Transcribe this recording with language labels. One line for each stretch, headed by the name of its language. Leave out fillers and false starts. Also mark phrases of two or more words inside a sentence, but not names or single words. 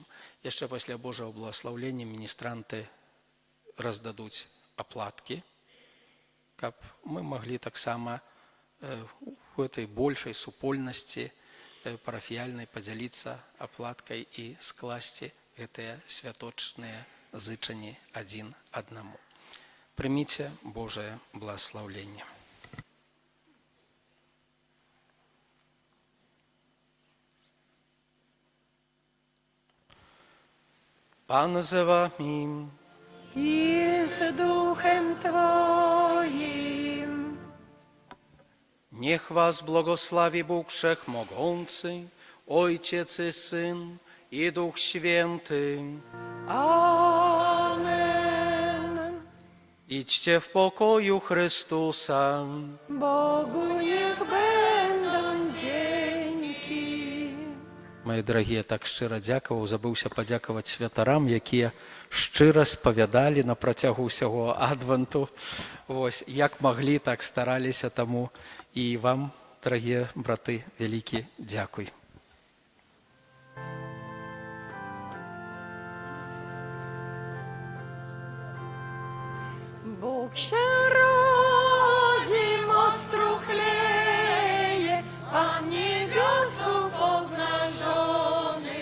Belarusian: Яшчэ пасля Божого благословлення міністранты раздадуць аплаткі, каб мы маглі таксама у этой большай супольнасці парафіяльнай падзяліцца аплаткай і скласці гэтыя святочныя зычанні адзін аднаму. Прыміце Божае благословленне.
Polish: Pan z wami. I z duchem Twoim. Niech was błogosławi Bóg Wszechmogący, Ojciec i Syn i Duch Święty. Amen. Idźcie w pokoju Chrystusa. Bogu niech będą dzięki.
Belarusian: Мае дарагія, так шчыра дзякаваў, забыўся падзякаваць святарам, якія шчыра спавядалі на працягу ўсяго адвенту. Вось, як маглі, так стараліся, таму і вам, дарагія браты, вялікі дзякуй.
Polish: Bóg się rodzi, moc truchleje, Pan niebiosów obnażony.